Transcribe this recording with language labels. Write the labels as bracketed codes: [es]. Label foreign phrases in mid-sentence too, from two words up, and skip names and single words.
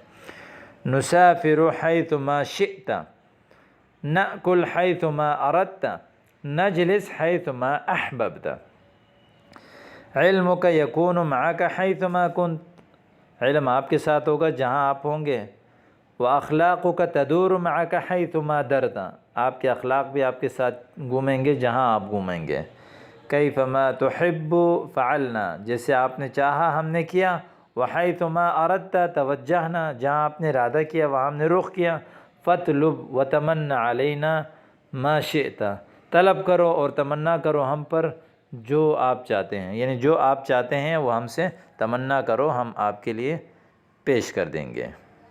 [ar] نسافر حیثما شئت، نأکل حیثما اردت، نجلس حیثما احببت، علمک یکون معک حیثما کنت، [ur] علم آپ کے ساتھ ہوگا جہاں آپ ہوں گے. [ar] واخلاقک تدور معک حیثما درت، [ur] آپ کے اخلاق بھی آپ کے ساتھ گھومیں گے جہاں آپ گھومیں گے. [ar] کیفما تحب فعلنا، [ur] جیسے آپ نے چاہا ہم نے کیا. [ar] وحیثما اردت توجہنا، [ur] جہاں آپ نے ارادہ کیا وہاں ہم نے رخ کیا. [ar] فاطلب وتمنى علینا ما شئت، [ur] طلب کرو اور تمنا کرو ہم پر جو آپ چاہتے ہیں، یعنی جو آپ چاہتے ہیں وہ ہم سے تمنا کرو، ہم آپ کے لیے پیش کر دیں گے.